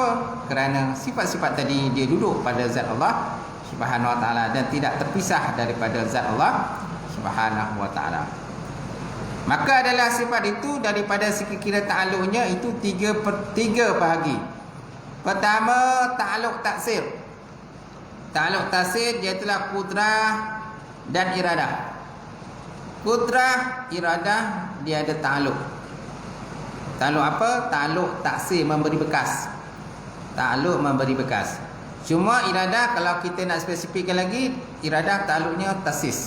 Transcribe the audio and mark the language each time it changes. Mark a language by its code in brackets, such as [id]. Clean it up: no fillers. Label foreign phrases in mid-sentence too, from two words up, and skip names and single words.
[ms] Kerana sifat-sifat tadi dia duduk pada zat Allah [ar] سبحانه وتعالى [ms] dan tidak terpisah daripada zat Allah [ar] سبحانه وتعالى. [ms] Maka adalah sifat itu daripada segi kira ta'alluqnya itu tiga bahagi. Pertama, [ar] تعلق تأثير. تعلق تأثير [ms] ialah kudrah dan iradah. Kudrah, iradah dia ada ta'alluq. Ta'alluq apa? [ar] تعلق تأثير, [ms] memberi bekas. Ta'alluq memberi bekas. Cuma iradah kalau kita nak spesifikkan lagi, iradah ta'alluqnya tasis.